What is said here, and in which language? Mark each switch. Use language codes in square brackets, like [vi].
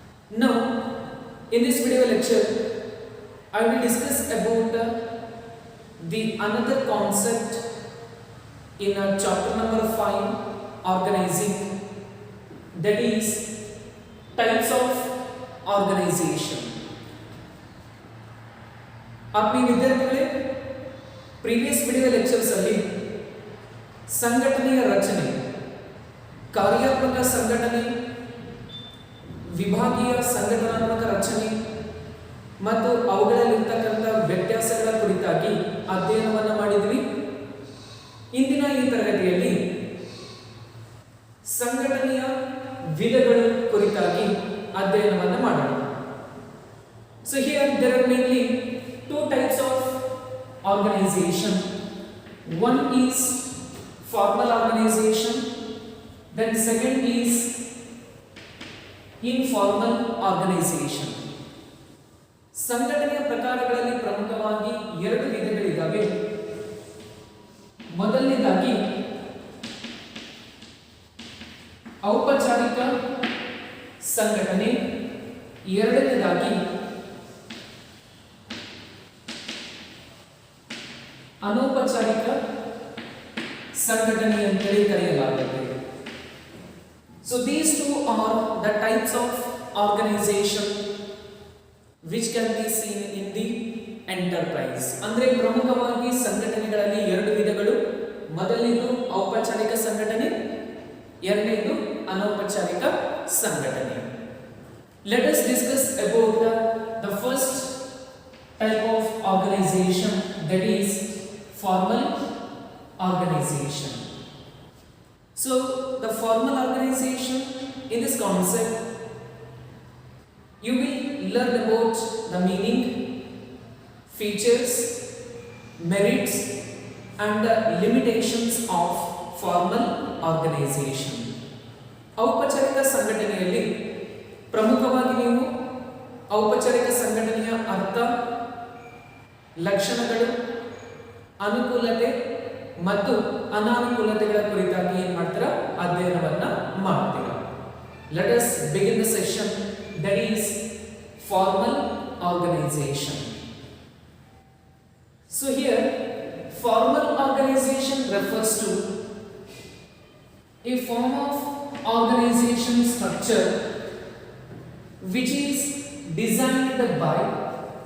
[en] Now in this video lecture, I will discuss about the another concept in chapter number 5, organizing, that is types of organization. [hi] आपने विद्यार्थियों previous video lectures [kn] ಅಲ್ಲಿ ಸಂಘಟನೆಯ ರಚನೆ, ಕಾರ್ಯಾತ್ಮಕ ಸಂಘಟನೆ, ವಿಭಾಗೀಯ ಸಂಘಟನಾತ್ಮಕ ರಚನೆ ಮತ್ತು ಅವುಗಳಲ್ಲಿರತಕ್ಕಂಥ ವ್ಯತ್ಯಾಸಗಳ ಕುರಿತಾಗಿ ಅಧ್ಯಯನವನ್ನು ಮಾಡಿದ್ವಿ. ಇಂದಿನ ಈ ತರಗತಿಯಲ್ಲಿ ಸಂಘಟನೆಯ ವಿಧಗಳ ಕುರಿತಾಗಿ ಅಧ್ಯಯನವನ್ನು ಮಾಡೋಣ. [en] So here there are mainly two types of organization. One is formal organization, then second is informal organization. [kn] ಸಂಘಟನೆಯ ಪ್ರಕಾರಗಳಲ್ಲಿ ಪ್ರಮುಖವಾಗಿ ಎರಡು ವಿಧಗಳಿದ್ದಾವೆ. ಮೊದಲನೇದಾಗಿ ಔಪಚಾರಿಕ ಸಂಘಟನೆ, ಎರಡನೇದಾಗಿ ಅನೌಪಚಾರಿಕ ಸಂಘಟನೆ ಅಂತೇಳಿ ಕರೆಯಲಾಗುತ್ತದೆ. [en] So these two are the types of organization which can be seen in the enterprise. [kn] ಅಂದ್ರೆ ಪ್ರಮುಖವಾಗಿ ಸಂಘಟನೆಗಳಲ್ಲಿ ಎರಡು ವಿಧಗಳು. ಮೊದಲನೇದು ಔಪಚಾರಿಕ ಸಂಘಟನೆ, ಎರಡನೇದು ಅನೌಪಚಾರಿಕ ಸಂಘಟನೆ. [en] Let us discuss about the first type of organization, that is formal organization. So the formal organization, in this concept you will learn about the meaning, features, merits and the limitations of formal organization. [kn] ಔಪಚಾರಿಕ ಸಂಘಟನೆಯಲ್ಲಿ ಪ್ರಮುಖವಾಗಿ ನೀವು ಔಪಚಾರಿಕ ಸಂಘಟನೆಯ ಅರ್ಥ, ಲಕ್ಷಣಗಳು, ಅನುಕೂಲತೆ ಮತ್ತು ಅನಾನುಕೂಲತೆಗಳ ಕುರಿತಾಗಿ ಏನು ಮಾಡ್ತೀರಾ, ಅಧ್ಯಯನವನ್ನ ಮಾಡ್ತೀರಾ. [en] Let us begin the session, that is formal organization. So here formal organization refers to a form of organization structure which is designed by